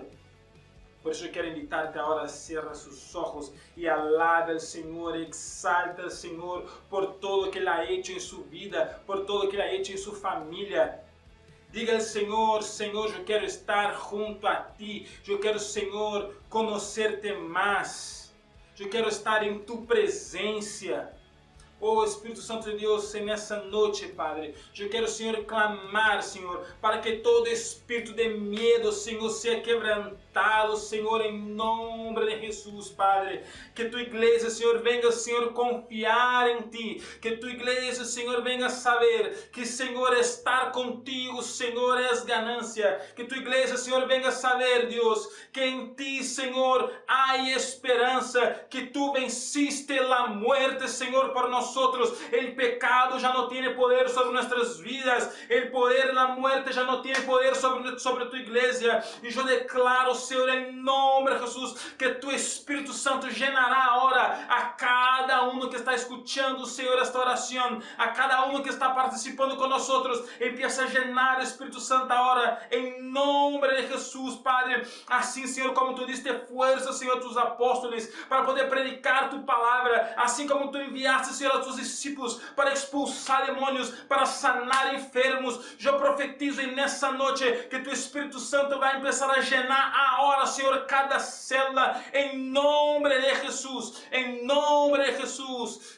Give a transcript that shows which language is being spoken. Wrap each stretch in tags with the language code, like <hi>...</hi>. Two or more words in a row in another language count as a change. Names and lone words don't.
<es>Por eso quiero invitarte ahora a cerrar sus ojos y alabe al Señor, exalta al Señor por todo lo que Él ha hecho en su vida, por todo lo que Él ha hecho en su familia. Diga al Señor: Señor, yo quiero estar junto a ti. Yo quiero, Señor, conocerte más. Yo quiero estar en tu presencia.</es> <pt>Oh Espírito Santo de Deus, nessa noite, Padre, eu quero, Senhor, clamar, Senhor, para que todo espírito de medo, Senhor, seja quebrantado, Senhor, em nome de Jesus, Padre. Que tu igreja, Senhor, venha, Senhor, confiar em Ti. Que tu igreja, Senhor, venha saber que, Senhor, estar contigo, Senhor, é ganância. Que tu igreja, Senhor, venha saber, Deus, que em Ti, Senhor, há esperança.</pt> <es>Que Tu venciste a muerte,</es> <pt>Senhor, por nós.</pt> <es>El pecado ya no tiene poder sobre nuestras vidas. El poder de la muerte ya no tiene poder sobre tu iglesia. Y yo declaro,</es> <pt>Senhor, em nome de Jesus, que tu Espírito Santo llenará agora a cada um que está escutando, Senhor, esta oração, a cada um que está participando com nós.</pt> <es>Empieza a llenar</es> <pt>o Espírito Santo agora, em nome de Jesus, Padre. Assim, Senhor, como tu diste força, Senhor,</pt> <es>a tus apóstolos para poder predicar</es> <pt>tu palavra, assim como tu enviaste, Senhor,</pt> <es>a tus discípulos</es> <pt>para expulsar demônios,</pt> <es>para sanar enfermos.</es> <pt>Eu profetizo nessa noite que tu Espírito Santo vai começar a llenar agora, Senhor, cada célula, em nome de Jesus, em nome de Jesus.</pt>